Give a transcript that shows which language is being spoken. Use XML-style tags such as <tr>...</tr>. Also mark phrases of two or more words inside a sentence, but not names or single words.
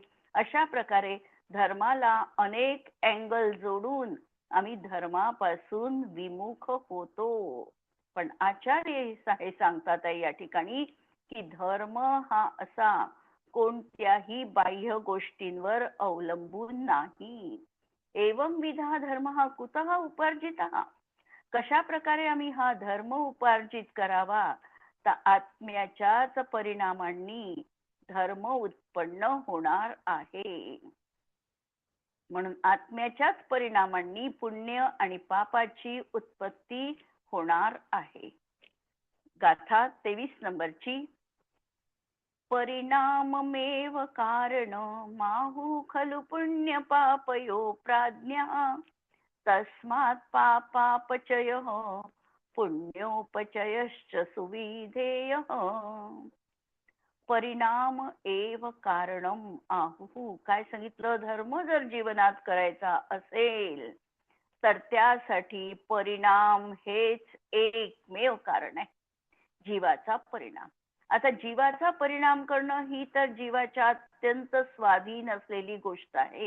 <mr>अशा प्रकारे धर्माला अनेक अँगल जोडून आम्ही धर्मापासून विमुख होतो. पण आचार्य हे सांगतात आहे या ठिकाणी की धर्म हा असा कोणत्याही बाह्य गोष्टींवर अवलंबून नाही.</mr> <sa>एवं विधा धर्म हा कुतः उपार्जितः.</sa> <mr>कशा प्रकारे आम्ही हा धर्म उपार्जित करावा? तर आत्म्याच्याच परिणामांनी धर्म उत्पन्न होणार आहे. म्हणून आत्म्याच्याच परिणामांनी पुण्य आणि पापाची उत्पत्ती होणार आहे. गाथा 23 नंबरची.</mr> <sa>परिणाममेव कारण माहु खलु पुण्य पापयो प्राज्ञा, तस्मात् पापापचय पुण्योपचयश्च सुविधेय. परिणाम एव कारणम आहुः.</sa> <mr>काय सांगितलं? धर्म जर जीवनात करायचा असेल तर त्यासाठी परिणाम हेच एकमेव कारण आहे, जीवाचा परिणाम. आता जीवाचा परिणाम करणं ही तर जीवाच्या अत्यंत स्वाधीन असलेली गोष्ट आहे.</mr>